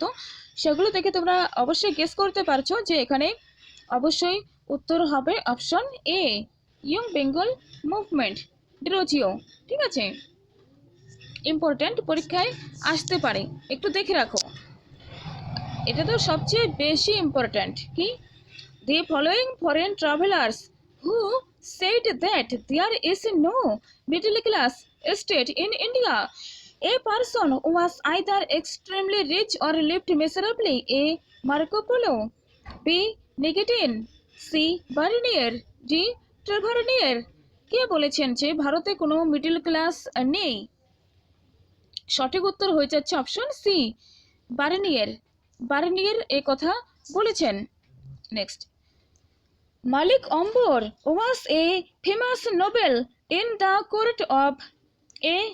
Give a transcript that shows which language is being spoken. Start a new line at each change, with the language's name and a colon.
Bangla: তো সেগুলো দেখে তোমরা অবশ্যই গেস করতে পারছো যে এখানে অবশ্যই উত্তর হবে option A, young Bengal movement, Derozio. ঠিক আছে, ইম্পর্ট্যান্ট, পরীক্ষায় আসতে পারে, একটু দেখে রাখো, এটা তো সবচেয়ে বেশি ইম্পর্ট্যান্ট।
English: কি, the following foreign travelers who said that there is no middle class state in India, a person was either extremely rich or lived miserably, A. Marco Polo, B. Nikitin, C. Bernier, D. Tavernier।
Bangla: কে বলেছেন যে ভারতে কোনো middle class নেই? সঠিক উত্তর হয়ে যাচ্ছে option C, Barnier. Barnier এ কথা বলেছেন।
English: Next, Malik Ombor was a famous noble in the court of A.